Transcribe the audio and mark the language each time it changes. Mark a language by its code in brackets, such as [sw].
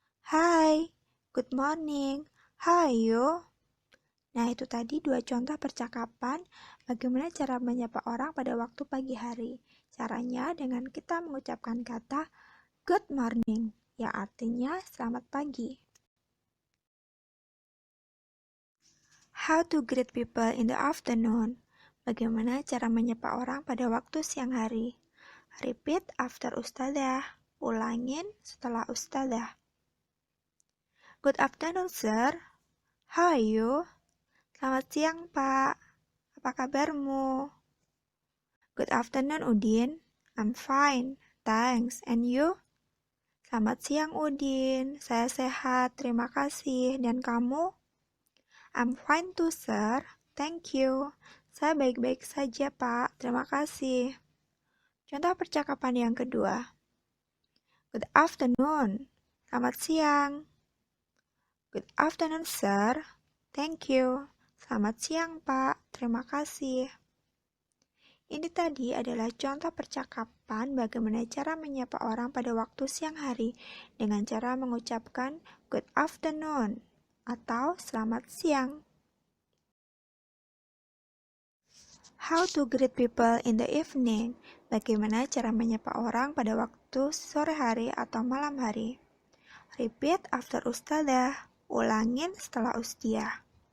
[en] Hi, good morning. How are you? [id] Nah, itu tadi dua contoh percakapan bagaimana cara menyapa orang pada waktu pagi hari. Caranya dengan kita mengucapkan kata good morning, yang artinya selamat pagi. [en] How to greet people in the afternoon. [id] Bagaimana cara menyapa orang pada waktu siang hari. [en] Repeat after Ustazah. [id] Ulangin setelah Ustazah. [en] Good afternoon, sir. How are you? [id] Selamat siang, Pak. Apa kabarmu? [en] Good afternoon, Udin. I'm fine. Thanks. And you? [id] Selamat siang, Udin. Saya sehat. Terima kasih. Dan kamu? [en] I'm fine too, sir. Thank you. [id] Saya baik-baik saja, Pak. Terima kasih. Contoh percakapan yang kedua. [en] Good afternoon. [id] Selamat siang. [en] Good afternoon, sir. Thank you. [id] Selamat siang, Pak. Terima kasih. Ini tadi adalah contoh percakapan bagaimana cara menyapa orang pada waktu siang hari dengan cara mengucapkan good afternoon atau selamat siang. [en] How to greet people in the evening. [id] Bagaimana cara menyapa orang pada waktu sore hari atau malam hari. [en] Repeat after Ustazah. [id] Ulangin setelah Ustazah.